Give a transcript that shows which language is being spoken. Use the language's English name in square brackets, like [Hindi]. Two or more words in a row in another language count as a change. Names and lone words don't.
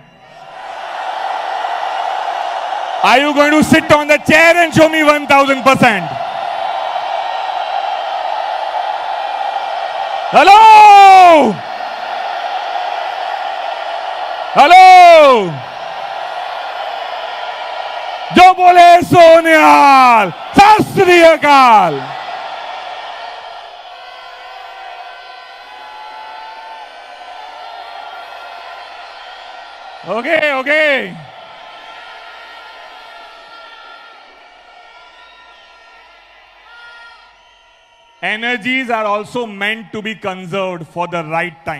[English] Are you going to sit on the chair and show me 1000%? Hello? Hello? [Punjabi] ਜੋ ਬੋਲੇ ਸੋਨਿਆਲ, ਸਤ ਸ੍ਰੀ ਅਕਾਲ. [English] Okay, okay. Energies are also meant to be conserved for the right time.